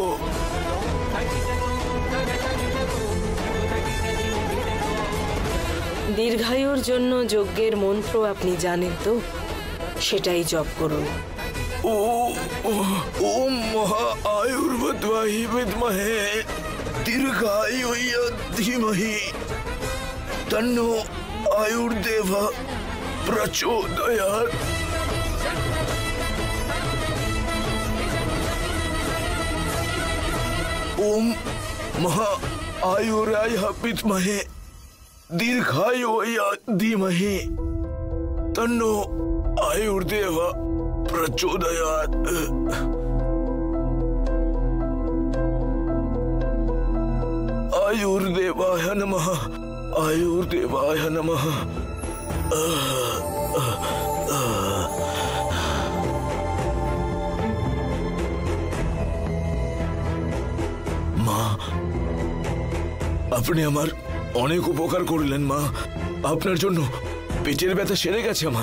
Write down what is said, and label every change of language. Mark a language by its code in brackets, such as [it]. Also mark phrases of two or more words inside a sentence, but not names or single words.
[bn] দীর্ঘায়ুর জন্য যজ্ঞের মন্ত্র আপনি জানেন তো, সেটাই জপ করুন। [sa] ওম মহা আয়ুর্বদ্বাহি বিদ্মহে দীর্ঘায়ুষ্য ধীমহি তন্নো आयुर्देवा प्रचोदयात्। ओम महा आयुराय विद्महे दीर्घायुर्य धीमहि तन्नो आयुर्देवा प्रचोदयात्। आयुर्देवाय नमः, आयुर्देवाय नमः। [bn] মা, আপনি আমার অনেক উপকার করলেন মা। আপনার জন্য পেটের ব্যথা সেরে গেছে আমার।